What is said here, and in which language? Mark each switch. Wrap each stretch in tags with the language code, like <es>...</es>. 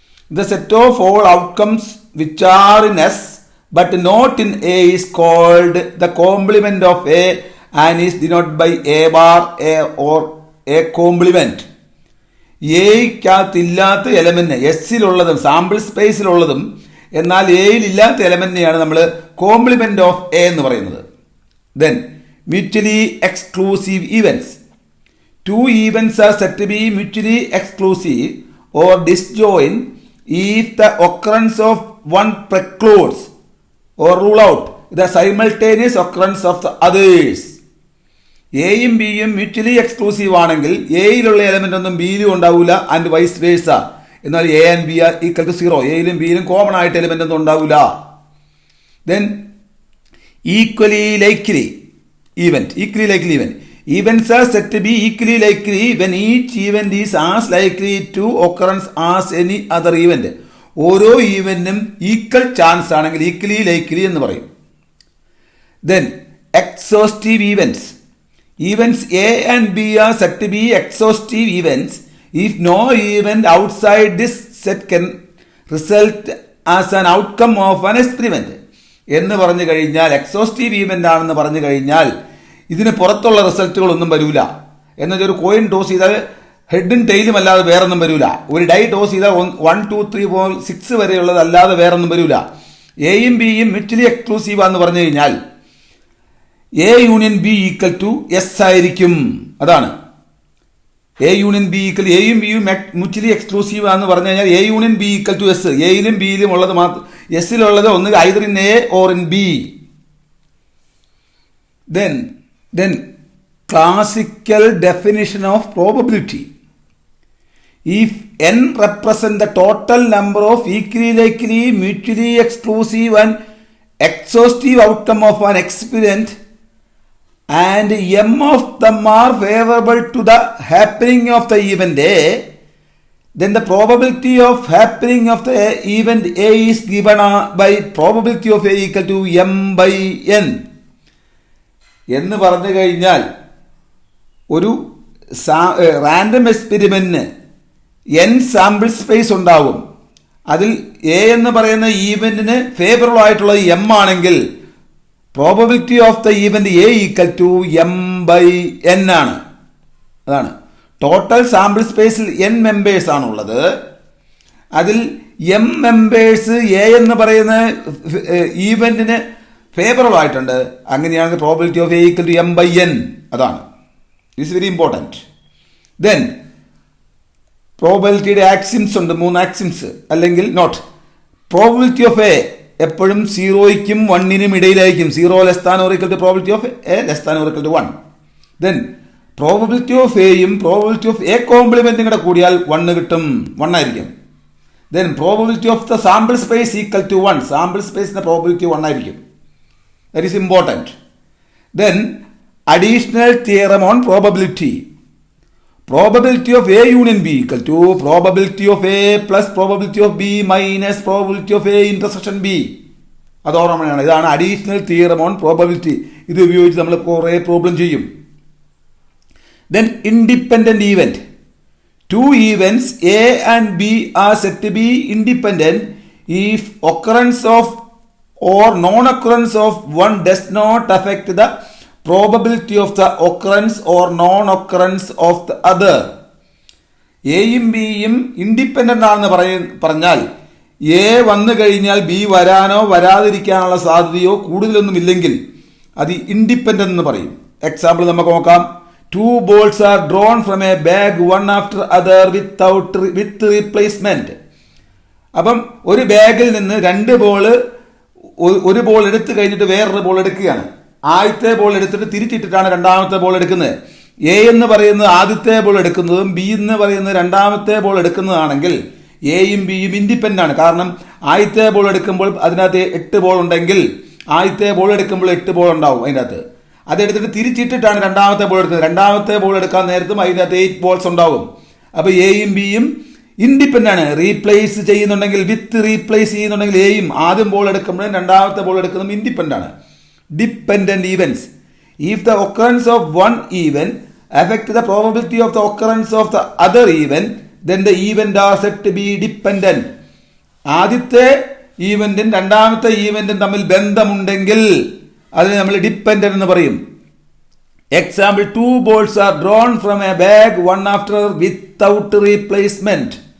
<en>The set of all outcomes which are in S but not in A is called the complement of A and is denoted by A bar A or A complement.</en> <ml>എയ്ക്കകത്തില്ലാത്ത element എസ്സിലുള്ളതും sample സ്പേസിലുള്ളതും എന്നാൽ എയിൽ ഇല്ലാത്ത എലമെന്റിനെയാണ് നമ്മൾ complement of A എന്ന് പറയുന്നത്.</ml> <en>Then mutually exclusive events. 2 events are said to be mutually exclusive or disjoint if the occurrence of one precludes or rule out the simultaneous occurrence of the others.</en> <ml>എയും ബിയും mutually exclusive ആണെങ്കിൽ എയിലുള്ള element ഒന്നും ബിയിലും ഉണ്ടാവില്ല</ml> <en>And vice versa.</en> <ml>എന്നാൽ</ml> <en>A and B are equal to 0.</en> <ml>എയിലും ബിയിലും common ആയിട്ട് element ഒന്നും ഉണ്ടാവില്ല.</ml> <en>Then equally likely event. Events are said to be equally likely when each event is as likely to occurrence as any other event.</en> <ml>ഓരോ ഈവന്റിനും equal chance ആണെങ്കിൽ equally likely എന്ന് പറയും.</ml> <en>Then exhaustive events. Events A and B are said to be exhaustive events if no event outside this set can result as an outcome of an experiment.</en> <ml>എന്ന് പറഞ്ഞു കഴിഞ്ഞാൽ exhaustive event ആണെന്ന് പറഞ്ഞു കഴിഞ്ഞാൽ ഇതിന് പുറത്തുള്ള റിസൾട്ടുകളൊന്നും വരില്ല. എന്നുവെച്ചാൽ ഒരു കോയിൻ ടോസ് ചെയ്താൽ ഹെഡും ടെയിലും അല്ലാതെ വേറൊന്നും വരില്ല. ഒരു ഡൈ ടോസ് ചെയ്താൽ 1, 2, 3, 4, 6 വരെയുള്ളത് അല്ലാതെ വേറൊന്നും വരില്ല. എയും ബിയും മ്യൂച്വലി എക്സ്ക്ലൂസീവ് എന്ന് പറഞ്ഞു കഴിഞ്ഞാൽ A union B equal to S ആയിരിക്കും. അതാണ് എ യൂണിയൻ ബി ഈക്വൽ. എയും ബിയും മ്യൂച്വലി എക്സ്ക്ലൂസീവ് എന്ന് പറഞ്ഞു കഴിഞ്ഞാൽ A union B equal to S. എയിലും ബിയിലും ഉള്ളത് മാത്രം എസിലുള്ളത് ഒന്ന്</ml> <en>Either in A or in B. Then classical definition of probability. If n represent the total number of equally likely, mutually exclusive and exhaustive outcome of an experiment and m of them are favorable to the happening of the event A, then the probability of happening of the event A is given by probability of A equal to m by n.</en> <ml>എന്ന് പറഞ്ഞു കഴിഞ്ഞാൽ ഒരു random എക്സ്പെരിമെന്റിന് n sample space ഉണ്ടാവും. അതിൽ A എന്ന് പറയുന്ന ഈവന്റിന് favourable ആയിട്ടുള്ളത് m ആണെങ്കിൽ probability of the event A equal to m by n ആണ്. അതാണ് ടോട്ടൽ സാമ്പിൾ സ്പേസിൽ n മെമ്പേഴ്സ് ആണുള്ളത്. അതിൽ m മെമ്പേഴ്സ് എ എന്ന് പറയുന്ന ഈവന്റിന് ഫേവറബിൾ ആയിട്ടുണ്ട്. അങ്ങനെയാണെങ്കിൽ probability of A equal to m by n. അതാണ്</ml> <en>It's very important.</en> <ml>ദെൻ പ്രോബിലിറ്റിയുടെ ആക്സിംസ് ഉണ്ട്, 3 ആക്സിംസ്. അല്ലെങ്കിൽ നോട്ട് പ്രോബിലിറ്റി ഓഫ് എ എപ്പോഴും 0ക്കും 1നും ഇടയിലായിരിക്കും.</ml> <en>0 less than or equal to probability of A less than or equal to 1. Then probability of എയും probability of A കോംപ്ലിമെന്റും</en> <ml>കൂടെ കൂടിയാൽ 1 കിട്ടും, 1 ആയിരിക്കും.</ml> <en>Then probability of the sample space equal to 1.</en> <ml>Sample സ്പേസിന്റെ probability 1 ആയിരിക്കും.</ml> <en>That is important. Then additional theorem on probability. Probability of A union B equal to probability of A plus probability of B minus probability of A intersection B.</en> <ml>അത് ഓർമ്മയാണ്. ഇതാണ് additional theorem on probability. ഇത് ഉപയോഗിച്ച് നമ്മൾ കുറേ problem ചെയ്യും.</ml> <en>Then independent event. Two events A and B are said to be independent if occurrence of or non-occurrence of one does not affect the probability of the occurrence or non-occurrence of the other.</en> <ml>എയും ബിയും independent ആണെന്ന് പറഞ്ഞാൽ A വന്നു കഴിഞ്ഞാൽ B വരാനോ വരാതിരിക്കാനുള്ള സാധ്യതയോ കൂടുതലൊന്നും ഇല്ലെങ്കിൽ അത് ഇൻഡിപെൻഡന്റ് എന്ന് പറയും. എക്സാമ്പിൾ നമുക്ക് നോക്കാം.</ml> <en>2 balls are drawn from a bag one after other with replacement.</en> <ml>അപ്പം ഒരു ബാഗിൽ നിന്ന് 2 ബോള്, ഒരു ബോൾ എടുത്തു കഴിഞ്ഞിട്ട് വേറൊരു ബോൾ എടുക്കുകയാണ്. ആദ്യത്തെ ബോൾ എടുത്തിട്ട് തിരിച്ചിട്ടിട്ടാണ് രണ്ടാമത്തെ ബോൾ എടുക്കുന്നത്. എ എന്ന് പറയുന്നത് ആദ്യത്തെ ബോൾ എടുക്കുന്നതും ബി എന്ന് പറയുന്നത് രണ്ടാമത്തെ ബോൾ എടുക്കുന്നതാണെങ്കിൽ എയും ബിയും ഇൻഡിപെൻഡന്റ് ആണ്. കാരണം ആദ്യത്തെ ബോൾ എടുക്കുമ്പോൾ അതിനകത്ത് 8 ബോൾ ഉണ്ടെങ്കിൽ ആദ്യത്തെ ബോൾ എടുക്കുമ്പോൾ 8 ബോൾ ഉണ്ടാവും അതിൻ്റെ അകത്ത്. അതെടുത്തിട്ട് തിരിച്ചിട്ടിട്ടാണ് രണ്ടാമത്തെ ബോൾ എടുക്കുന്നത്. രണ്ടാമത്തെ ബോൾ എടുക്കാൻ നേരത്തും അതിനകത്ത് 8 ബോൾസ് ഉണ്ടാവും. അപ്പോൾ എയും ബിയും ഇൻഡിപെൻഡന്റ് ആണ്. റീപ്ലേസ് ചെയ്യുന്നുണ്ടെങ്കിൽ, വിത്ത് റീപ്ലേസ് ചെയ്യുന്നുണ്ടെങ്കിൽ എയും ആദ്യം ബോൾ എടുക്കുമ്പോഴും രണ്ടാമത്തെ ബോൾ എടുക്കുന്നതും ഇൻഡിപെൻഡന്റ് ആണ്.</ml> <en>Dependent events. If the occurrence of one event affect the probability of the occurrence of the other event, then the event are said to be dependent.</en> <ml>ആദ്യത്തെ ഈവന്റും രണ്ടാമത്തെ ഈവന്റും തമ്മിൽ ബന്ധമുണ്ടെങ്കിൽ അതിനെ നമ്മൾ ഡിപ്പെൻഡന്റ് എന്ന് പറയും.</ml> <en>Example 2 balls are drawn from a bag one after without replacement.</en>